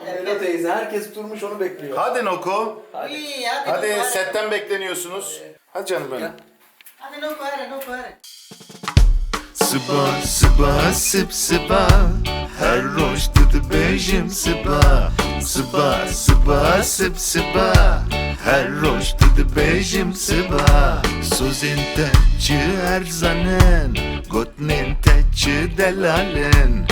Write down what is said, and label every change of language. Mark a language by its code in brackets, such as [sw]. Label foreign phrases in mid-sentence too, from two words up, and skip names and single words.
[tr] Melo teyze, herkes durmuş onu bekliyor. Hadi Noko. İyi, Hadi Noko, setten bekleniyorsunuz. Hadi canım benim. Hadi Noko, hadi. [ku] Sıba sıba sıp sıba, her roş dedi bejim sıba. Sıba sıba sıp sıba, her roş dedi bejim sıba. Sözün teçi erzanen, gotnin teçi delalin.